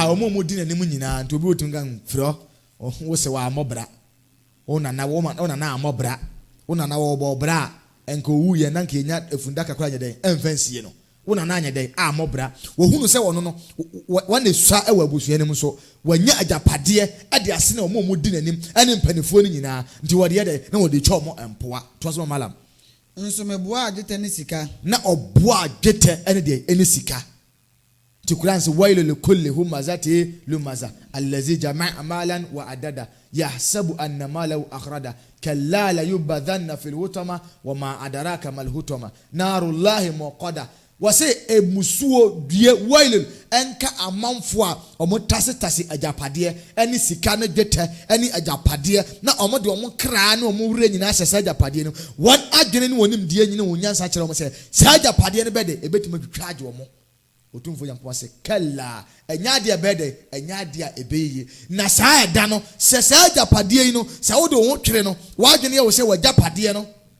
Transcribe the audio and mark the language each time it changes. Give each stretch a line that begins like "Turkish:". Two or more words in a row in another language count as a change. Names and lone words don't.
Akan: omo di nanim nyina nti obi otum gan fro wo se wa amobra ona na amobra ona na wo bobra enko wu ye na nka nya efunda kakra nya den emfansie no wona na anya den amobra wo hunu se wono no wana sua ewa abusuanim so wanya ajapade e de ase na omo di nanim ene mpanifo ni nyina nti wo de de na wo de chomo empoa to so malam nso meboa agete ne sika na oboa agete ene de ene sika
Arabic: تقولانس ويل لكل همزة لمزة الذي جمع مالا وعددا يحسب أن ماله أخردا كلا ليبذن في الهتمة وما أدراك ما الهتمة نار الله موقدة
Akan: wase emusuo die wailul enka amanfo omo tase ajapade eni sika na dwete eni ajapade na omo de omo kra na omo wure nyina asesa ajapade no won adwene ni wonim die nyina wonyansa kire omo se sa ajapade ne bede ebetuma twitwaje omo otumfo yankwa se kala enyade bede enyade ebeye na sa eda no se sa ajapade yi no sa wo de wo twere no wadwene ye wo se wajapade no